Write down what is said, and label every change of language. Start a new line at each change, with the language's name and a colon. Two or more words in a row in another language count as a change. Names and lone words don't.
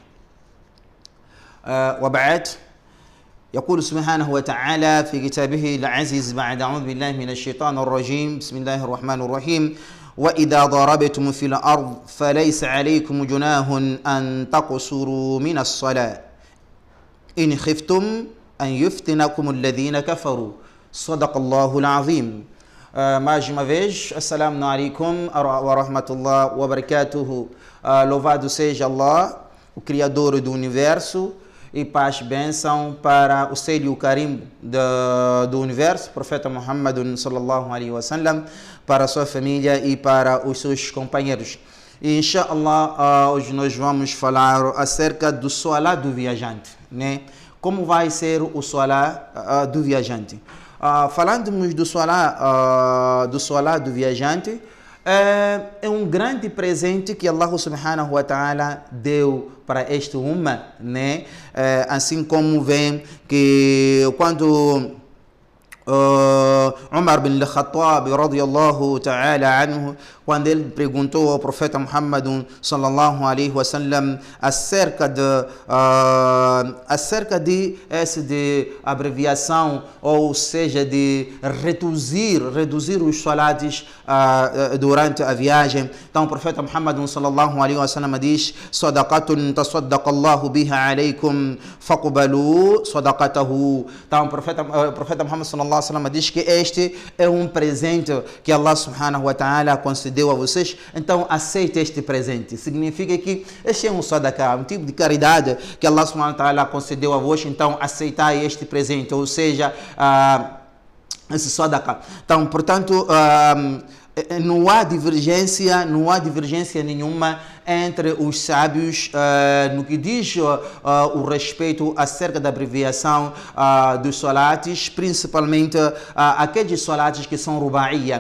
Arabic: وبعد، يقول سبحانه وتعالى في كتابه العزيز بعد أعوذ بالله من الشيطان الرجيم، بسم الله الرحمن الرحيم: وإذا ضربتم في الأرض فليس عليكم جناح أن تقصروا من الصلاة إن خفتم أن يفتنكم الذين كفروا. صدق الله العظيم.
Portuguese: Mais uma vez,
Arabic: السلام عليكم ورحمة الله وبركاته.
Portuguese: Louvado seja Allah, o Criador do Universo, e paz e bênção para o seio e o carimbo do universo, profeta Muhammad
Arabic: صلى الله عليه وسلم,
Portuguese: para a sua família e para os seus companheiros. E inshallah, hoje nós vamos falar acerca do solar do viajante, né? Como vai ser o solar do viajante? Falando do solar do viajante, é um grande presente que Allah
Arabic: سبحانه وتعالى
Portuguese: deu para este umma, né? Assim como vem que quando Umar bin al-Khattab
Arabic: رضي الله تعالى عنه,
Portuguese: quando ele perguntou ao profeta Muhammad
Arabic: صلى الله عليه وسلم
Portuguese: acerca de abreviação, ou seja, de reduzir os salados durante a viagem. Então o profeta Muhammad
Arabic: صلى الله عليه وسلم
Portuguese: diz:
Arabic: صدقة تصدق الله بها عليكم فاقبلوا صدقته.
Portuguese: Então o profeta Muhammad
Arabic: صلى الله عليه وسلم
Portuguese: diz que este é um presente que Allah
Arabic: سبحانه وتعالى
Portuguese: concedeu a vocês, então aceite este presente. Significa que este é um sadaqah, um tipo de caridade que Allah
Arabic: سبحانه وتعالى
Portuguese: concedeu a vós, então aceitai este presente, ou seja, esse sadaqah. Então, portanto, não há divergência nenhuma entre os sábios no que diz o respeito acerca da abreviação dos salates, principalmente aqueles salates que são rubaia.